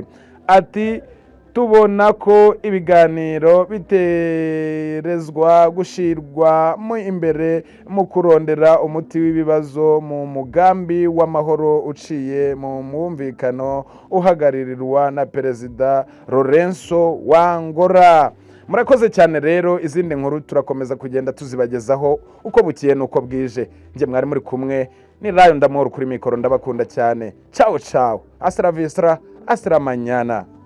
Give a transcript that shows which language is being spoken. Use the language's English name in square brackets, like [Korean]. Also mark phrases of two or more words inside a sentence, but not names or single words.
[Rundi] Ati tubona ko ibiganiro biterezwa gushirwa mu imbere mu kurondera umuti w'ibibazo mu mugambi w'amahoro uciye mu mwumvikano uhagaririrwa na Perezida Lorenzo Wangora. [Kinyarwanda] Murakoze cyane rero, izindi nkuru turakomeza kugenda tuzibagezaho uko bukiye nuko bwije. Nje mwari muri kumwe ni Rayo Ndamoro kuri mikoro, ndabakunda cyane. [Italian] Ciao ciao. [Spanish] Hasta la vista, hasta mañana.